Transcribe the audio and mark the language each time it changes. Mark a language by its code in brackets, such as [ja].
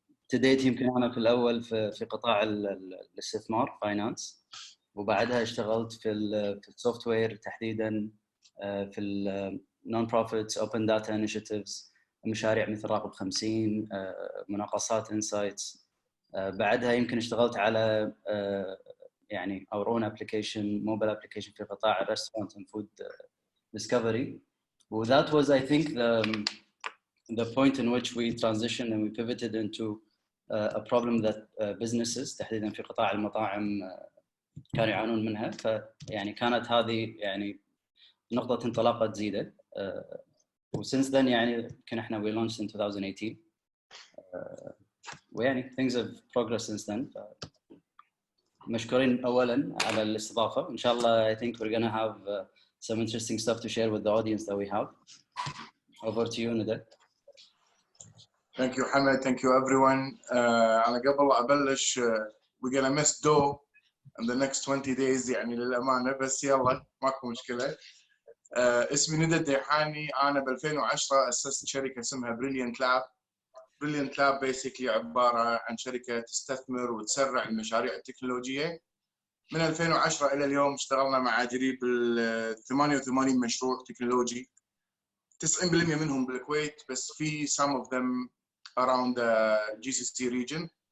[ar] To date يمكن أنا في الأول في قطاع الاستثمار finance, وبعدها اشتغلت في السوفت وير تحديدا في non profits open data initiatives, مشاريع مثل راقب 50, مناقصات insights. بعدها يمكن اشتغلت على يعني our own application, mobile application في قطاع restaurant and food discovery. [en] Well, that was, I think, the point in which we transitioned and we pivoted into a problem that businesses تحديدا في قطاع المطاعم كانوا يعانون منها. [ar] فيعني كانت هذه يعني نقطة انطلاقة زيدة. [en] وsince then يعني كنا احنا we launched in 2018. ويعني things have progressed since then. [ar] مشكورين أولاً على الاستضافة. [en] إن شاء الله I think we're gonna have some interesting stuff to share with the audience that we have. Over to you, Nida. Thank you, Hamad. Thank you, everyone. [ar] أنا قبل أبلش we're gonna miss Dough in the next 20 days يعني للأمانة, بس يلا ماكو مشكلة. اسمي ندى الديحاني. أنا ب 2010 أسست شركة اسمها Brilliant Lab. Brilliant Lab basically عبارة عن شركة تستثمر وتسرع المشاريع التكنولوجية. من 2010 إلى اليوم اشتغلنا مع قريب 88 مشروع تكنولوجي. 90% منهم بالكويت, بس في some of them around the GCC region.